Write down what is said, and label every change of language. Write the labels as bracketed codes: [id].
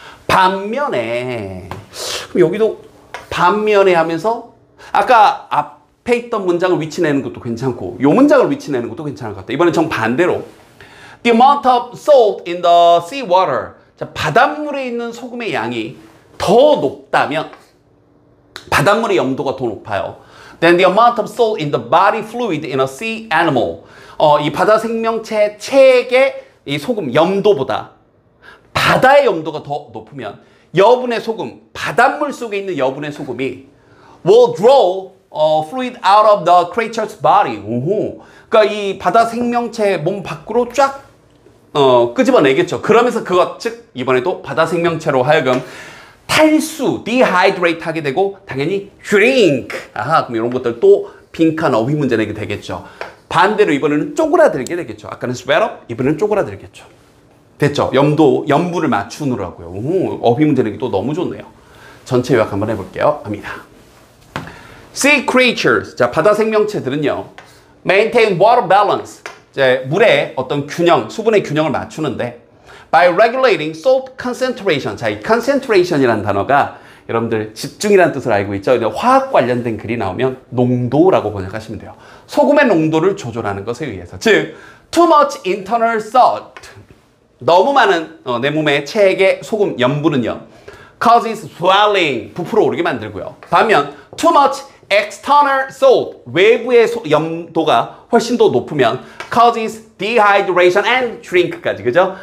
[ko] 반면에 여기도 반면에 하면서 아까 앞에 있던 문장을 위치 내는 것도 괜찮고 이 문장을 위치 내는 것도 괜찮을 것 같아요. 이번엔 정반대로 [en] The amount of salt in the seawater. [ko] 자, 바닷물에 있는 소금의 양이 더 높다면 바닷물의 염도가 더 높아요. [en] Then the amount of salt in the body fluid in a sea animal. [ko] 이 바다 생명체 체액의 이 소금 염도보다 바다의 염도가 더 높으면 여분의 소금, 바닷물 속에 있는 여분의 소금이 [en] will draw fluid out of the creature's body. [ko] 오호. 그러니까 이 바다 생명체 몸 밖으로 쫙 끄집어내겠죠. 그러면서 그것 즉 이번에도 바다 생명체로 하여금 탈수, dehydrate 하게 되고 당연히 shrink. 아하, 그럼 이런 것들 또 빈칸 어휘 문제 내게 되겠죠. 반대로 이번에는 쪼그라들게 되겠죠. 아까는 swell up, 이번에는 쪼그라들겠죠. 됐죠? 염분을 맞추느라고요. 오, 어휘 문제 내기 또 너무 좋네요. 전체 요약 한번 해볼게요. 갑니다. [en] Sea creatures, [ko] 자 바다 생명체들은요, [en] maintain water balance. [ko] 이제 물의 어떤 균형, 수분의 균형을 맞추는데 [en] by regulating salt concentration. [ko] 자, 이 concentration이라는 단어가 여러분들 집중이라는 뜻을 알고 있죠. 화학 관련된 글이 나오면 농도라고 번역하시면 돼요. 소금의 농도를 조절하는 것에 의해서. 즉, [en] too much internal salt. [ko] 너무 많은 내 몸의 체액의 소금 염분은요, [en] causes swelling. [ko] 부풀어 오르게 만들고요. 반면 [en] too much external salt, [ko] 외부의 염도가 훨씬 더 높으면 [en] causes dehydration and shrink [ko] 까지, 그죠?